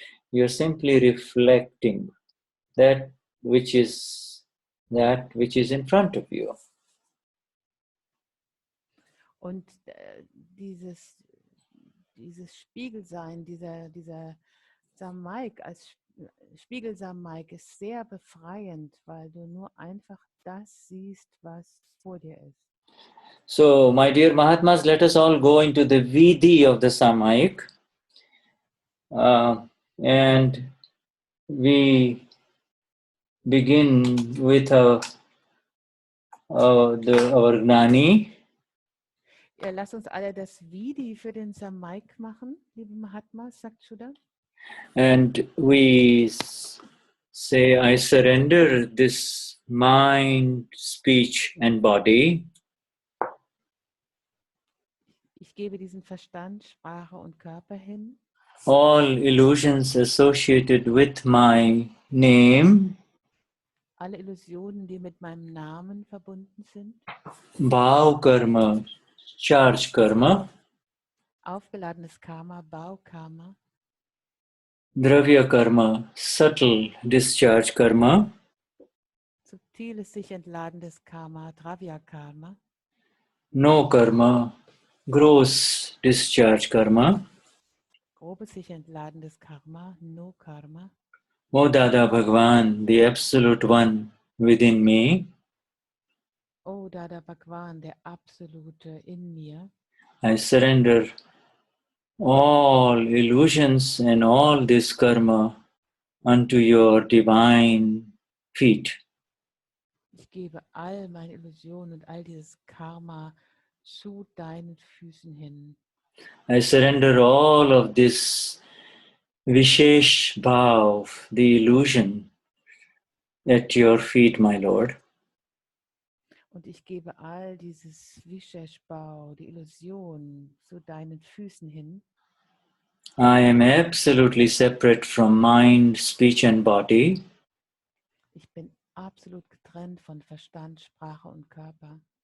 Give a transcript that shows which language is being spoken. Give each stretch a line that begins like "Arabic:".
English: You're simply reflecting that which is in front of you.
German: Und dieses Spiegelsein, dieser Samaik als Spiegelsamaik ist sehr befreiend, weil du nur einfach das siehst, was vor dir ist.
English: So, my dear Mahatmas, let us all go into the Vidhi of the Samaik. And we begin with our Gnani.
German: Ja, lass uns alle das Vidhi für den Samaik machen, liebe Mahatmas, sagt Shuddha.
English: And we say, I surrender this mind, speech and body.
German: Ich gebe diesen Verstand, Sprache und Körper hin.
English: All illusions associated with my name.
German: Alle Illusionen, die mit meinem Namen verbunden sind.
English: Bhaav karma, charge karma.
German: Aufgeladenes Karma, Baukarma.
English: Dravya karma, subtle discharge karma.
German: Subtiles, sich entladendes Karma, Dravya Karma.
English: No karma, gross discharge karma.
German: Grobes, sich entladendes Karma, No Karma.
English: O Dada Bhagwan, the Absolute One within me.
German: O Dada Bhagwan, der Absolute in mir.
English: I surrender all illusions and all this karma unto your divine feet.
German: Ich gebe all meine Illusionen und all dieses Karma zu deinen Füßen hin.
English: I surrender all of this vishesha bhaav, the illusion, at your feet, my Lord.
German: Und ich gebe all dieses Vishesha, die Illusion, zu deinen Füßen hin.
English: I am absolutely separate from mind, speech and body.
German: Ich bin absolut getrennt von Verstand, Sprache und Körper.